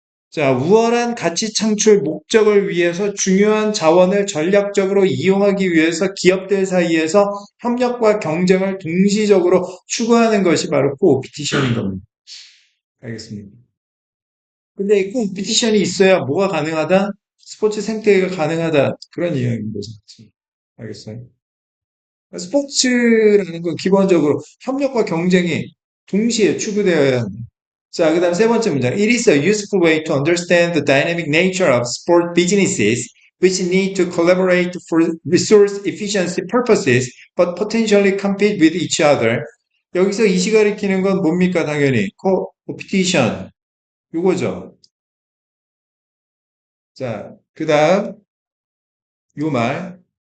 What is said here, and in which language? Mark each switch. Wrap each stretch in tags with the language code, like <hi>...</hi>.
<ko>자, 우월한 가치 창출 목적을 위해서 중요한 자원을 전략적으로 이용하기 위해서 기업들 사이에서 협력과 경쟁을 동시적으로 추구하는 것이 바로 코오피티션인 겁니다. 알겠습니다. 근데 이 코오피티션이 있어야 뭐가 가능하다? 스포츠 생태계가 가능하다. 그런 이야기인 거죠. 알겠어요? 스포츠라는 건 기본적으로 협력과 경쟁이 동시에 추구되어야 합니다. 자, 그 다음 세 번째 문장.</ko> <en>It is a useful way to understand the dynamic nature of sport businesses which need to collaborate for resource efficiency purposes but potentially compete with each other.</en> <ko>여기서 이시 가리키는 건 뭡니까? 당연히 competition. 요거죠. 자, 그 다음 요 말.</ko>